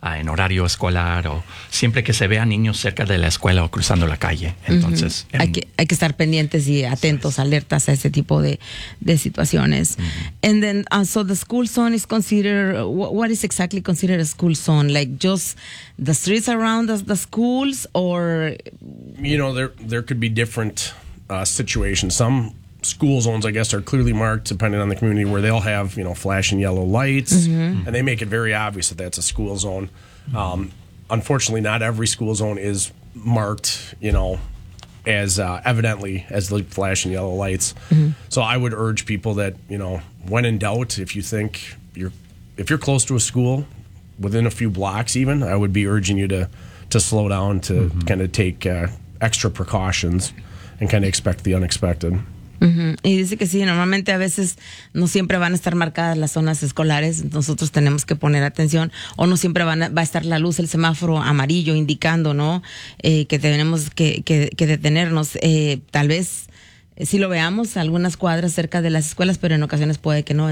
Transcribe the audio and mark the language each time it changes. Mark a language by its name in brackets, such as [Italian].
[Spanish] En horario escolar, o siempre que se vean niños cerca de la escuela o cruzando la calle. Entonces, uh-huh. hay que estar pendientes y atentos, sí, alertas a ese tipo de situaciones. Uh-huh. [English] And then, so the school zone is considered, what is exactly considered a school zone? Like just the streets around the schools, or? You know, there could be different situations. Some school zones, I guess, are clearly marked depending on the community, where they'll have, you know, flashing yellow lights, mm-hmm. Mm-hmm. and they make it very obvious that that's a school zone. Mm-hmm. Unfortunately, not every school zone is marked, you know, as evidently as the flashing yellow lights. Mm-hmm. So I would urge people that, you know, when in doubt, if you think if you're close to a school within a few blocks, even, I would be urging you to slow down, to mm-hmm. kind of take extra precautions and kind of expect the unexpected. [Spanish] Uh-huh. Y dice que sí, normalmente a veces no siempre van a estar marcadas las zonas escolares, nosotros tenemos que poner atención, o no siempre va a estar la luz, el semáforo amarillo indicando, ¿no? Que tenemos que detenernos. Tal vez si lo veamos a algunas cuadras cerca de las escuelas, pero en ocasiones puede que no.